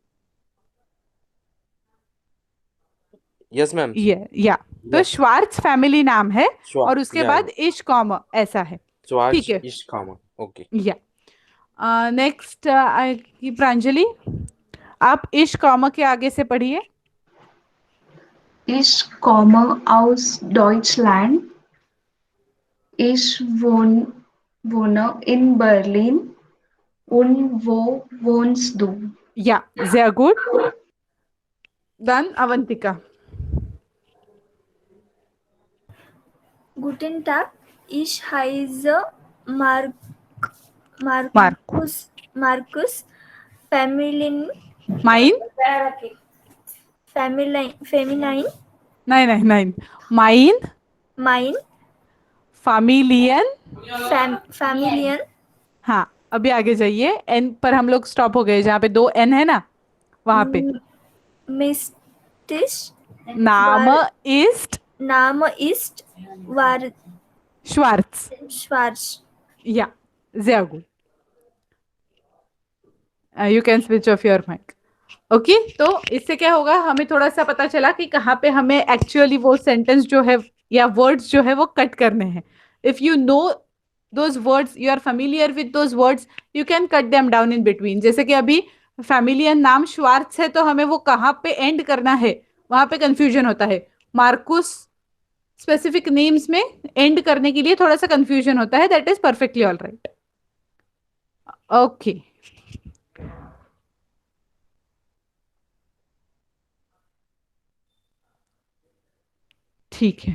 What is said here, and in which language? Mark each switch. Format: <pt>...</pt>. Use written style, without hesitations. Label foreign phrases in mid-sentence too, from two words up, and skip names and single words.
<en>Yes, ma'am.</en> <hi>या तो श्वार्ट्ज फैमिली नाम है और उसके</hi> <en>Yeah.</en> <hi>बाद</hi> <de>Ich komm</de> <hi>ऐसा है.</hi> <de>Schwarz</de> <hi>ठीक है.</hi> <de>ist, okay.</de> <hi>या नेक्स्ट प्रांजलि, आप इश कॉमा के आगे से पढ़िए.</hi> <de>Ich komme aus Deutschland. Ich wohne in Berlin. Und wo wohnst du? या sehr gut. Dann अवंतिका. Guten Tag, ich heiße Markus. Feminine.</de> <hi>नहीं.</hi> <de>Mein Familien.</de> <hi>हाँ, अभी आगे जाइए. एन पर हम लोग स्टॉप हो गए जहाँ पे 2 N है ना, वहां पे.</hi> <de>Name ist Schwarz. या sehr gut.</de> <en>you can switch off your mic.</en> <hi>ओके, तो इससे क्या होगा, हमें थोड़ा सा पता चला कि कहाँ पे हमें एक्चुअली वो सेंटेंस जो है या वर्ड्स जो है वो कट करने हैं.</hi> <en>if you know those words, you are familiar with those words, you can cut them down in between.</en> <hi>जैसे कि अभी</hi> <de>Familienname Schwarz</de> <hi>है तो हमें वो कहाँ पे एंड करना है, वहां पे कंफ्यूजन होता है. मार्कुस</hi> <en>specific names</en> <hi>में एंड करने के लिए थोड़ा सा कंफ्यूजन होता है.</hi> <en>that is perfectly all right.</en> <hi>ओके, ठीक है.</hi>